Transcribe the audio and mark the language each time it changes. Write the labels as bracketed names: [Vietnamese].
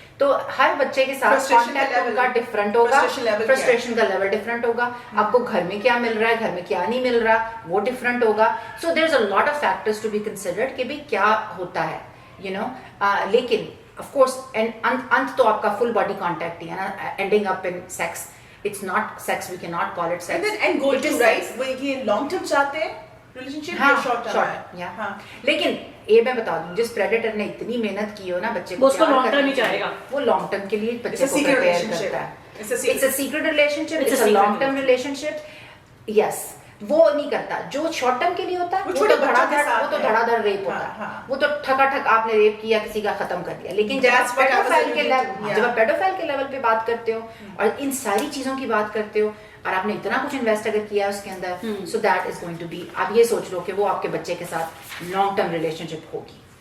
[Urdu] تو ہر بچے کے ساتھ کانٹیکٹ ان کا ڈفرینٹ ہوگا, فرسٹریشن کا لیول ڈفرینٹ ہوگا, آپ کو گھر میں کیا مل رہا ہے, گھر میں کیا نہیں مل رہا, وہ ڈفرینٹ ہوگا. [English] so there is a lot of factors to be considered [Urdu] کہ بھائی کیا ہوتا ہے, [English] You know. [Urdu] لیکن آف کورس انت تو آپ کا فل باڈی کانٹیکٹ ہی ہے نا, [English] Ending up in sex. It's not sex, we cannot call it sex. And goal to, right? [Urdu] وہ یہ لانگ ٹرم چاہتے ہیں ریلیشنشپ یا شارٹ ٹرم ہے. ہاں لیکن یہ میں بتا دوں, جس پریڈیٹر نے اتنی محنت کی ہو نا بچے کو, اس کو لانگ ٹرم ہی چاہے گا, وہ لانگ ٹرم کے لیے بچے کو پریپیئر کرتا ہے. [English] It's a secret relationship, it's a long term relationship. [Urdu] Yes, وہ نہیں کرتا. جو شارٹ ٹرم کے لیے ہوتا ہے وہ تو دھڑا دھڑ ریپ ہوتا ہے, وہ تو ٹھکا ٹھک آپ نے ریپ کیا, کسی کا ختم کر دیا. لیکن جب آپ پیڈوفائل کے لیول پہ بات کرتے ہو اور ان ساری چیزوں کی بات کرتے ہو, اور آپ نے اتنا کچھ انویسٹ اگر کیا اس کے اندر, [English] so that is going to be, [Urdu] آپ یہ سوچ لو کہ وہ آپ کے بچے کے ساتھ لانگ ٹرم ریلیشن شپ ہوگی.